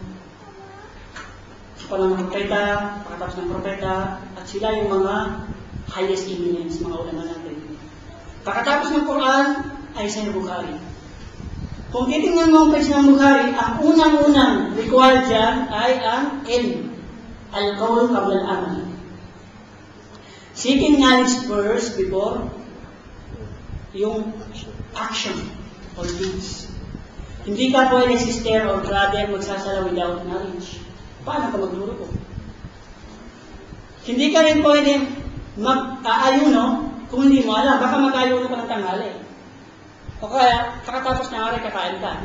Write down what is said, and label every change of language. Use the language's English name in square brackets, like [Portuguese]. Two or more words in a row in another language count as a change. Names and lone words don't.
[Filipino] Sa panahon ng propeta, pagkatapos ng propeta, at sila yung mga [English] highest eminence, [Filipino] mga ulama natin. Pagkatapos ng Quran, ay Sahih Bukhari. Kung titingnan mo ang page ng Bukhari, ang unang-unang required dyan ay ang ilm. [Arabic] القول قبل العمل. [English] Seeking knowledge first before yung action or deeds. [Filipino] Hindi ka pwede [English] sister or brother [Filipino] magsasala [English] without knowledge. [Filipino] Paano ka magturo ko? Hindi ka rin pwede mag-aayuno kung hindi mo alam. Baka mag-aayuno ka ng tanghali. O kaya, kakatapos na hari, kakain ka.